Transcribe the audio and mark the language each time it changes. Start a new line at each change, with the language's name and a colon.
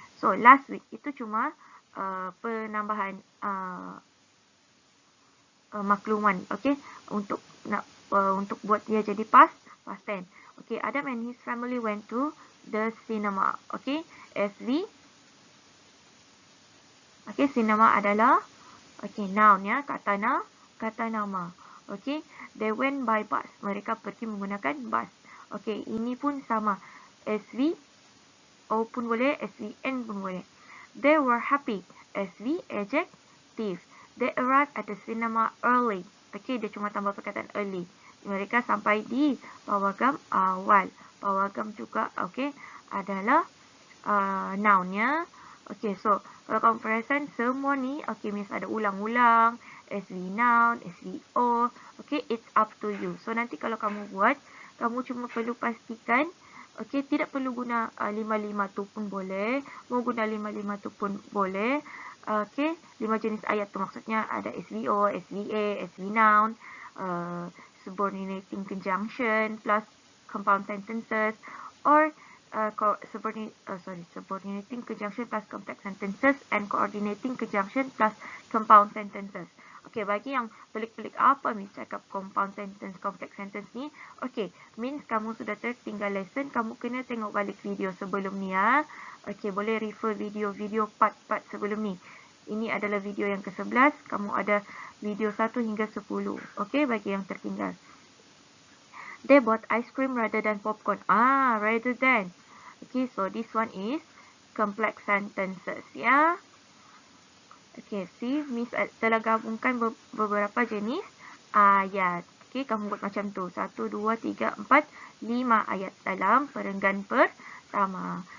Malay: So, last week itu cuma penambahan makluman, okay, untuk untuk buat dia jadi past tense.
English: Okay, Adam and his family went to the cinema. Okay, SV.
Malay: Okay, cinema adalah noun ya, kata nama.
English: Okay, they went by bus.
Malay: Mereka pergi menggunakan bus. Okay, ini pun sama. SV O pun boleh, SVN pun boleh.
English: They were happy. SV adjective. They arrived at the cinema early.
Malay: Okay, dia cuma tambah perkataan early. Mereka sampai di pawagam awal. Pawagam juga, okay, adalah noun-nya. Okay, so kalau kamu perasan semua ni, okay, means ada ulang-ulang, SV noun, SVO. Okay,
English: it's up to you.
Malay: So nanti kalau kamu buat, kamu cuma perlu pastikan, okay, tidak perlu guna 5 tu pun boleh. Mau guna 5 tu pun boleh. Okay, 5 jenis ayat tu maksudnya ada SVO, SVA, SV noun, subordinating conjunction plus compound sentences, or subordinating conjunction plus complex sentences and coordinating conjunction plus compound sentences. Okay, bagi yang pelik-pelik apa Miss cakap compound sentence, complex sentence ni, okay, means kamu sudah tertinggal lesson, kamu kena tengok balik video sebelum ni ya. Okay, boleh refer video part-part sebelum ni. Ini adalah video yang ke-11, kamu ada video 1 hingga 10. Okay, bagi yang tertinggal.
English: They bought ice cream rather than popcorn. Rather than. Okay, so this one is complex sentences ya.
Malay: Okay, see, Miss telah gabungkan beberapa jenis ayat. Okay, kamu buat macam tu. 1, 2, 3, 4, 5 ayat dalam perenggan pertama.